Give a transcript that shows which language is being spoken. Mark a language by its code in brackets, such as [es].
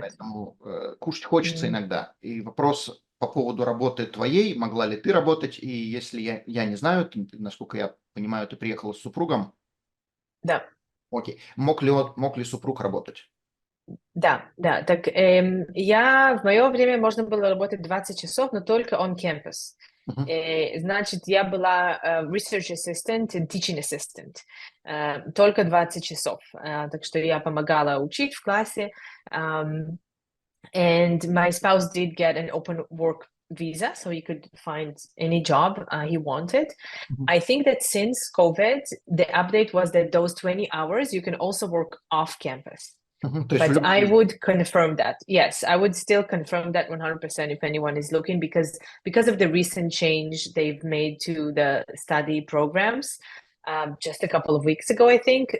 [ru] Поэтому кушать хочется иногда. И вопрос по поводу работы твоей, могла ли ты работать, и если я не знаю, насколько я понимаю, ты приехала с супругом. Да. Окей. Мог ли супруг работать? Да. Так в мое время можно было работать 20 часов, но только on campus. Значит, я была research assistant и teaching assistant. Только 20 часов. Так что я помогала учить в классе. [en] And my spouse did get an open work visa, so he could find any job he wanted. I think that since COVID, the update was that those 20 hours, you can also work off campus. But I would confirm that. Yes, I would still confirm that 100% if anyone is looking, because of the recent change they've made to the study programs just a couple of weeks ago, I think.